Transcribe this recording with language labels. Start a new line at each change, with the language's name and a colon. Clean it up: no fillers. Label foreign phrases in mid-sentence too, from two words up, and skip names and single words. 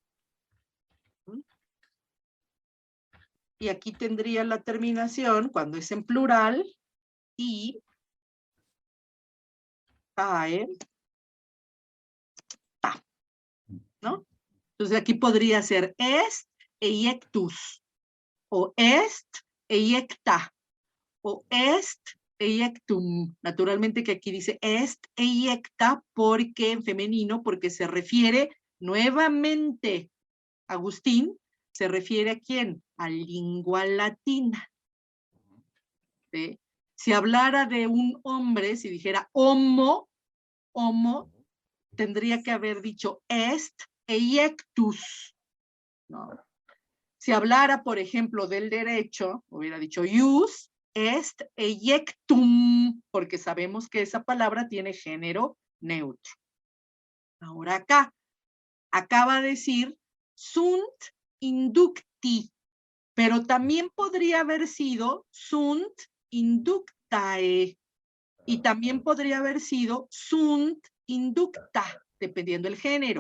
Spanish: Y aquí tendría la terminación, cuando es en plural, y tae, ta, ¿no? Entonces aquí podría ser
Latin: est eiectus,
Spanish: o
Latin: est eiecta,
Spanish: o
Latin: est eiectum.
Spanish: Naturalmente que aquí dice
Latin: est eiecta
Spanish: porque en femenino, porque se refiere nuevamente, Agustín, se refiere a quién? A lengua latina. ¿Sí? Si hablara de un hombre, si dijera homo, tendría que haber dicho
Latin: est eiectus,
Spanish: ¿no? Si hablara, por ejemplo, del derecho, hubiera dicho
Latin: ius est eiectum,
Spanish: porque sabemos que esa palabra tiene género neutro. Ahora acá va a decir
Latin: sunt inducti,
Spanish: pero también podría haber sido
Latin: sunt inductae,
Spanish: y también podría haber sido
Latin: sunt inducta,
Spanish: dependiendo del género.